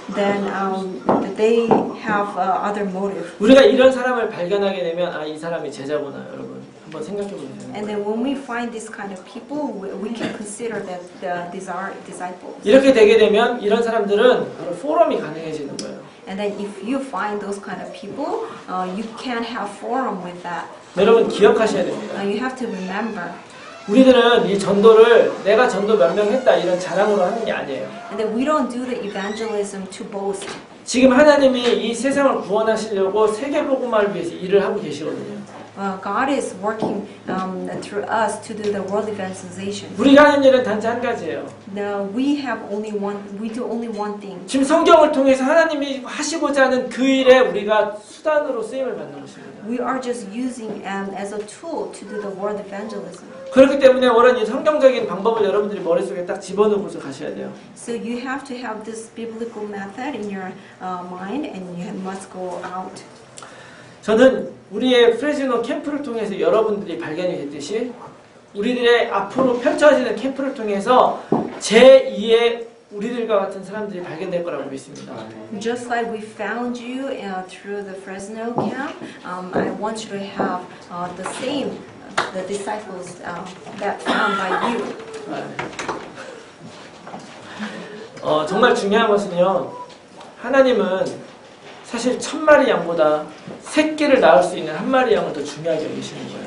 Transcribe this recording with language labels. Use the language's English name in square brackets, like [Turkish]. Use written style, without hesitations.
[English] Then they have other motive. [Korean] 우리가 이런 사람을 발견하게 되면 아, 이 사람이 제자구나, 여러분. 한번 생각해 보세요. [English] And then when we find this kind of people, we can consider that these are disciples. [Korean] 이렇게 되게 되면 이런 사람들은 바로 포럼이 가능해지는 거예요. [English] And then if you find those kind of people, you can have forum with that. [Korean] 여러분 기억하셔야 됩니다. [English] You have to remember. [Korean] 우리들은 이 전도를 내가 전도 몇 명 했다 이런 자랑으로 하는 게 아니에요. [English] And then we don't do the evangelism to boast. [Korean] 지금 하나님이 이 세상을 구원하시려고 세계복음화를 위해서 일을 하고 계시거든요. [English] God is working through us to do the world evangelization. [Korean] 우리가 하는 일은 단지 한 가지예요. [English] Now we do only one thing. [Korean] 지금 성경을 통해서 하나님이 하시고자 하는 그 일에 우리가 수단으로 쓰임을 받는 것입니다. [English] We are just using as a tool to do the world evangelism. [Korean] 그렇기 때문에 오늘 이 성경적인 방법을 여러분들이 머릿속에 딱 집어넣고서 가셔야 돼요. [English] So you have to have this biblical method in your mind, and you must go out. [Korean] 저는 우리의 프레즈노 캠프를 통해서 여러분들이 발견이 됐듯이 우리들의 앞으로 펼쳐지는 캠프를 통해서 제2의 우리들과 같은 사람들이 발견될 거라고 믿습니다. [English] Just like we found you through the Fresno camp, I want you to have the the disciples that found by you. [Korean] 정말 중요한 것은요. 하나님은 사실 1000마리 양보다 새끼를 낳을 수 있는 한 마리 양을 더 중요하게 여기시는 거예요.